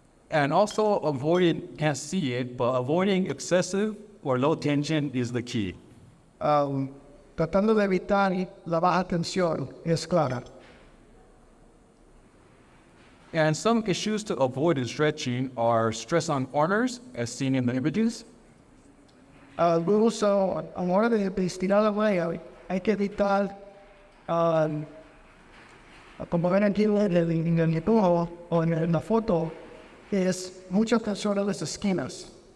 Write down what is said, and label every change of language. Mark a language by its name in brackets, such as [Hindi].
[English] and also avoiding, can't see it, but avoiding excessive or low tension is the key. [Spanish] Tratando de evitar la baja tensión es clara. [English] And some issues to avoid in stretching are stress on corners, as seen in the images. [Spanish] Luego, a la hora de estirar la malla, hay que evitar, como ven aquí en el dibujo o en la foto, es mucha tensión en las esquinas.